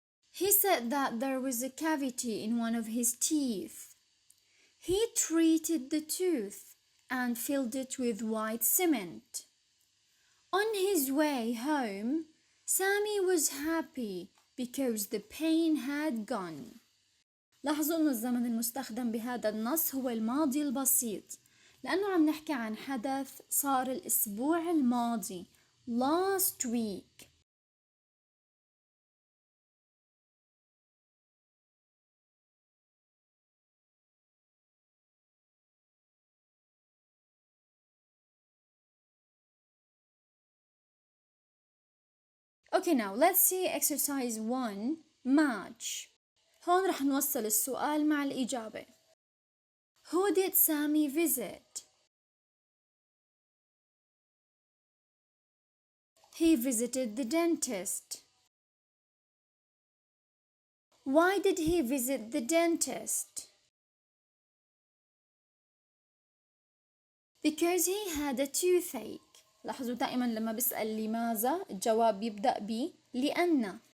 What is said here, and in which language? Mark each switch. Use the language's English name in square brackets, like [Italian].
[English] He said that there was a cavity in one of his teeth. He treated the tooth and filled it with white cement. On his way home, Sammy was happy because the pain had gone. [Arabic] لاحظوا إنه الزمن المستخدم بهذا النص هو الماضي البسيط، لأنه عم نحكي عن حدث صار الأسبوع الماضي [English] last week. Okay, now let's see exercise 1 match. [Arabic] هون رح نوصل السؤال مع الإجابة. [English] Who did Sammy visit? He visited the dentist. Why did he visit the dentist? Because he had a toothache. [Arabic] لاحظوا دائما لما بسأل لماذا الجواب يبدأ ب لأن.